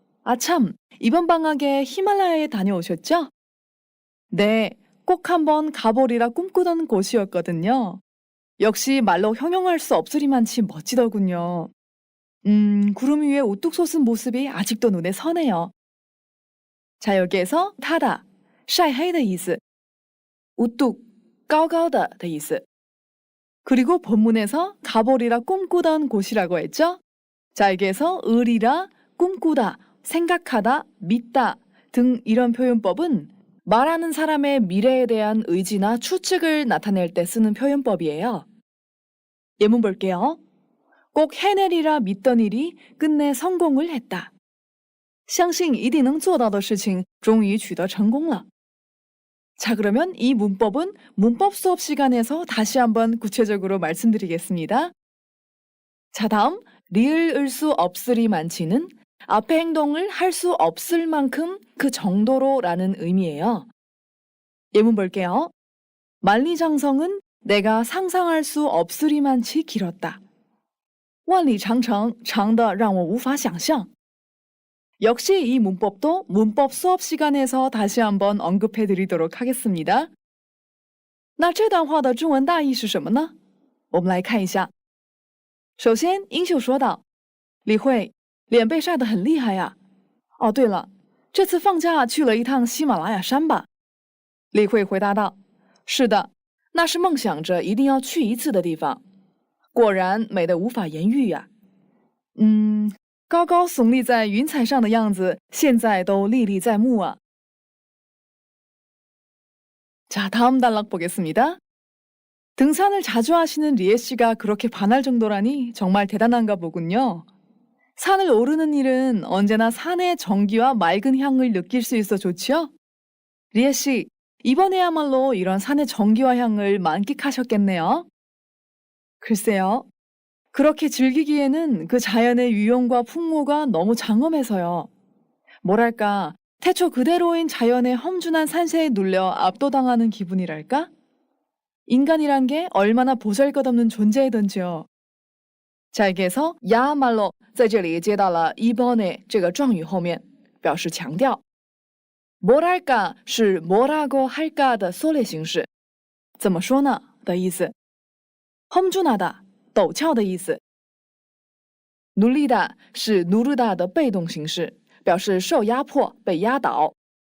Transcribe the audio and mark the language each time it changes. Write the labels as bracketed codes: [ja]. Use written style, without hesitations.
[ko] 아, 참, 이번 방학에 히말라야에 다녀오셨죠? 네, 꼭 한번 가보리라 꿈꾸던 곳이었거든요. 역시 말로 형용할 수 없으리만치 멋지더군요. 구름 위에 우뚝 솟은 모습이 아직도 눈에 선해요. 자, 여기에서 타다, [zh] 晒黑的意思, [ko] 우뚝, [zh] 高高的的意思. [ko] 그리고 본문에서 가보리라 꿈꾸던 곳이라고 했죠? 자, 여기에서 의리라, 꿈꾸다, 생각하다, 믿다 등 이런 표현법은 말하는 사람의 미래에 대한 의지나 추측을 나타낼 때 쓰는 표현법이에요. 예문 볼게요. 꼭 해내리라 믿던 일이 끝내 성공을 했다. [zh] 相信一定能做到的事情终于取得成功了. [ko] 자, 그러면 이 문법은 문법 수업 시간에서 다시 한번 구체적으로 말씀드리겠습니다. 자, 다음 리을 수 없으리만치는 앞에 행동을 할 수 없을 만큼 그 정도로라는 의미예요. 예문 볼게요. 만리장성은 내가 상상할 수 없으리만치 길었다. [zh] 万里长城长得让我无法想象. [ko] 역시 이 문법도 문법 수업 시간에서 다시 한번 언급해 드리도록 하겠습니다. [zh] 那这段话的中文大意是什么呢？我们来看一下首先，英秀说道：“李慧，脸被晒得很厉害呀。哦，对了，这次放假去了一趟喜马拉雅山吧？” 李慧回答道：“是的，那是梦想着一定要去一次的地方。果然美得无法言喻呀。高高耸立在云彩上的样子，现在都历历在目啊。” [ko] 자, 다음 단락 보겠습니다. 등산을 자주 하시는 리에 씨가 그렇게 반할 정도라니 정말 대단한가 보군요. 산을 오르는 일은 언제나 산의 정기와 맑은 향을 느낄 수 있어 좋지요? 리에 씨, 이번에야말로 이런 산의 정기와 향을 만끽하셨겠네요. 글쎄요. 그렇게 즐기기에는 그 자연의 유용과 풍모가 너무 장엄해서요. 뭐랄까, 태초 그대로인 자연의 험준한 산세에 눌려 압도당하는 기분이랄까? 인간이란 게 얼마나 보잘것없는 존재이던지요. [zh] 자, 여기에서 야말로 在这里接到了 이번에 这个状语后面，表示强调。 뭐랄까 是 뭐라고 할까的缩略形式，怎么说呢的意思。 험준하다 陡峭的意思。 눌리다 是 누르다的被动形式，表示受压迫、被压倒。